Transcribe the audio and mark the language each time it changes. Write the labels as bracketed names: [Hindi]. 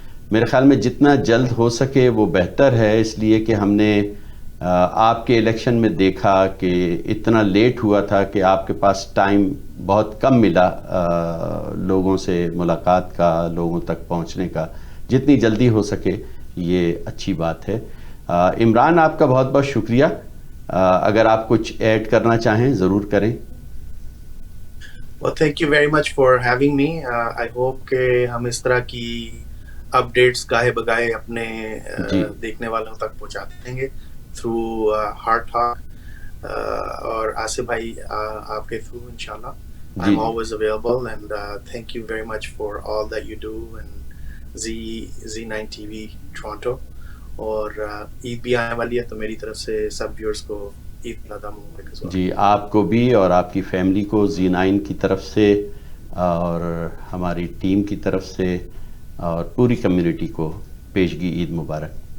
[Urdu] میرے خیال میں جتنا جلد ہو سکے وہ بہتر ہے, اس لیے کہ ہم نے آپ کے الیکشن میں دیکھا کہ اتنا لیٹ ہوا تھا کہ آپ کے پاس ٹائم بہت کم ملا لوگوں سے ملاقات کا, لوگوں تک پہنچنے کا. جتنی جلدی ہو سکے یہ اچھی بات ہے. عمران, آپ کا بہت بہت شکریہ. اگر آپ کچھ ایڈ کرنا چاہیں ضرور کریں. [English] Well, thank you very much for having me. I hope [Urdu] کہ ہم اس طرح کی اپڈیٹس گاہے بگاہے اپنے دیکھنے والوں تک پہنچاتے دیں گے تھرو ہارٹ ٹاک, اور آصف بھائی آپ کے تھرو انشاءاللہ. [English] I'm always available and thank you very much for all that you do and Z9 TV Toronto. [Urdu] اور عید بھی آنے والی ہے تو میری طرف سے سب ویورز کو عید الاضحیٰ مبارک. جی, آپ کو بھی اور آپ کی فیملی کو Z9 کی طرف سے اور ہماری ٹیم کی طرف سے اور پوری کمیونٹی کو پیشگی عید مبارک.